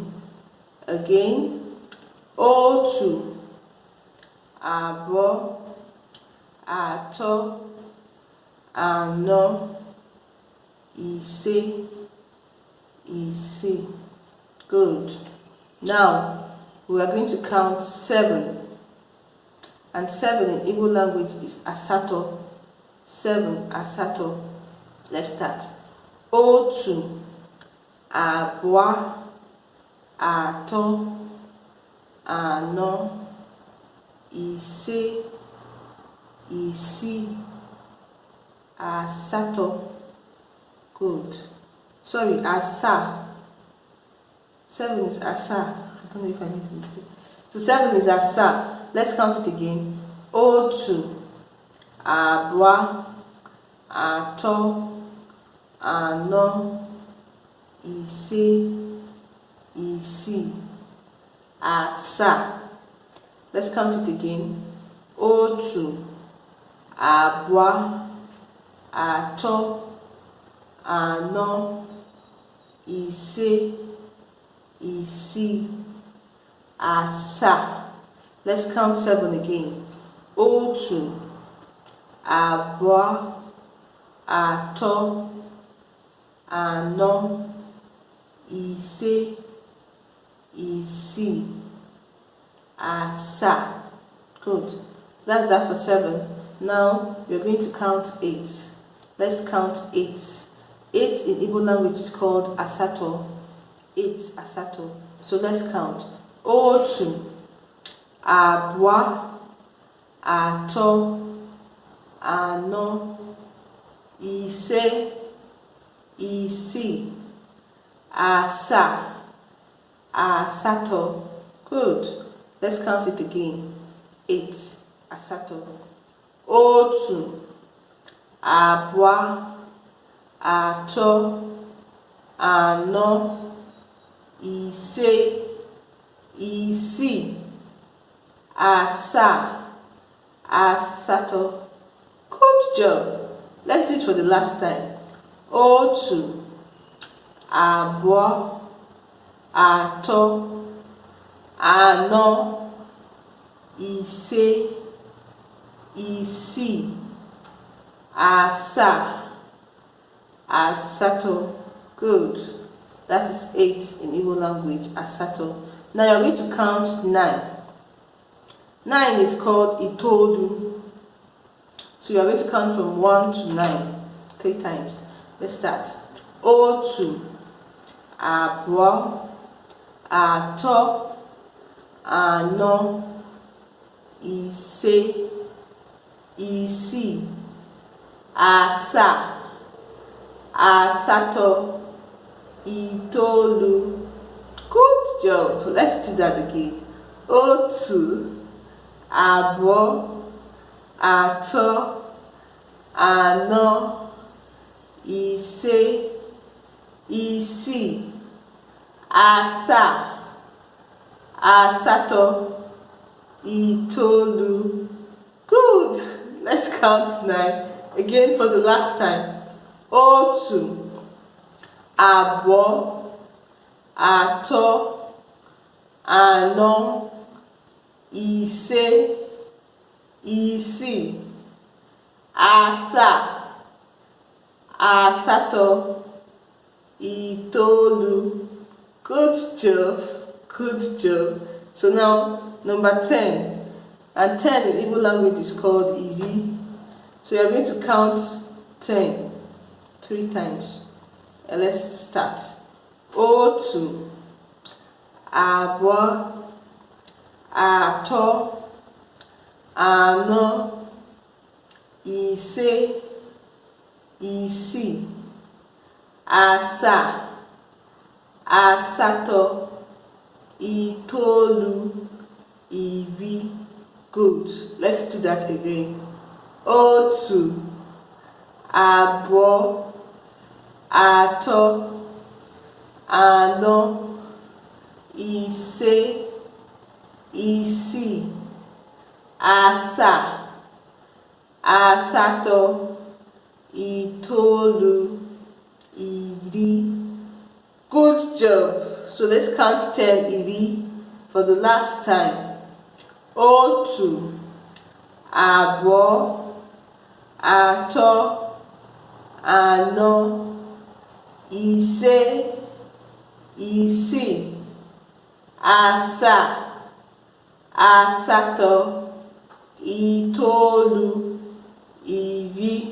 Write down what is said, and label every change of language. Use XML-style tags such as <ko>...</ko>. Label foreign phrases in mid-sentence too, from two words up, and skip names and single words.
<ig>Again, otu, abụọ, atọ, anọ, ise, isii.</ig> <en>Good. Now we are going to count 7. And 7 in Igbo language is asato. 7, asato. Let's start.</en> <ig>Otu, abụọ, atọ, anọ, ise, isii, asato.</ig> <en>Good. Sorry, asa. 7 is asa. I don't know if I made a mistake. So 7 is asa. Let's count it again.</en> <ig>Otu, abụọ, atọ, anọ, ise, isii, asa.</ig> <en>Let's count it again.</en> <ig>Otu, abụọ, atọ, anọ, ise, isii, asa.</ig> <en>Let's count 7 again.</en> <ig>Otu, abụọ, atọ, anọ, ise, isii, asa.</ig> <en>Good. That's that for 7. Now we're going to count 8. Let's count 8. 8 in Igbo language is called asato. 8, asato. So let's count.</en> <ig>Otu, abụọ, atọ, anọ, ise, isii, asa, asato.</ig> <en>Good. Let's count it again. 8, asato.</en> <ig>Otu, abụọ, atọ, anọ, ise, isii, asa, asato.</ig> <en>Good job. Let's do it for the last time. Otu, abụọ, atọ, anọ, ise, isii, asa, asato. Good. That is 8 in Igbo language, asato. Now you're going to count 9. 9 is called itoolu. So you're going to count from 1 to 9 3 times. Let's start.</en> <ig>Otu, abụọ, atọ, anọ, ise, isii, asa, asato, itoolu.</ig> <en>Good job. Let's do that again.</en> <ig>Otu, abụọ, atọ, anọ, ise, isii, asa, asato, itolu.</ig> <en>Good. Let's count 9 again for the last time.</en> <ig>Otu, abo, ato, ano, ise, isi, asa, asato, itolu.</ig> <en>Good job, good job. So now number 10, and 10 in Igbo language is called iri. So you are going to count 10 3 times. And let's start.</en> <ig>Otu, abo, ato, ano, ise, isi, asa, asato, itolu, iri.</ig> <en>Good. Let's do that again.</en> <ig>Otu, abo, ato, ano, ise, isi, asa, asato, itolu, iri.</ig> <en>Good job. So let's count 10 iri for the last time.</en> <ig>Otu, abo, ato, ano, ise, isi, asa, asato, itolu, iri.</ig>